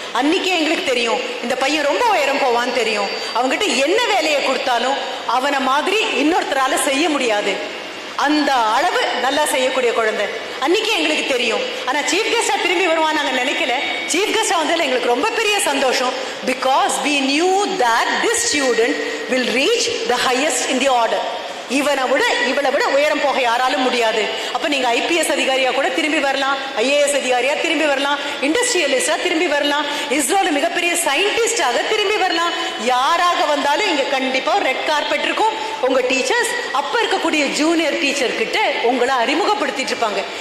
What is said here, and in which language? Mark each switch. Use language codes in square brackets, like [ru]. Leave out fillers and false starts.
[ta] அன்னைக்கே எங்களுக்கு தெரியும் இந்த பையன் ரொம்ப உயரம் போவான்னு தெரியும். அவங்ககிட்ட என்ன வேலையை கொடுத்தாலும் அவனை மாதிரி இன்னொருத்தரால செய்ய முடியாது, அந்த அளவு நல்லா செய்யக்கூடிய குழந்தை அன்னைக்கே எங்களுக்கு தெரியும். ஆனா சீஃப் கெஸ்டா திரும்பி வருவான் நாங்க நினைக்கல. சீஃப் கெஸ்டா வந்ததுல எங்களுக்கு ரொம்ப பெரிய சந்தோஷம். [en] Because we knew that this student will reach the highest in the order. [ta] இவனை விட இவளை விட உயரம் போக யாராலும் முடியாது. அப்ப நீங்க ஐபிஎஸ் அதிகாரியா கூட திரும்பி வரலாம், ஐஏஎஸ் அதிகாரியா திரும்பி வரலாம், இண்டஸ்ட்ரியலிஸ்டா திரும்பி வரலாம், இஸ்ரோல மிகப்பெரிய சயின்டிஸ்டாக திரும்பி வரலாம். யாராக வந்தாலும் இங்க கண்டிப்பா ரெட் கார்பெட் இருக்கும். உங்க டீச்சர்ஸ் அப்ப இருக்கக்கூடிய ஜூனியர் டீச்சர் கிட்ட உங்களை அறிமுகப்படுத்திட்டு இருப்பாங்க.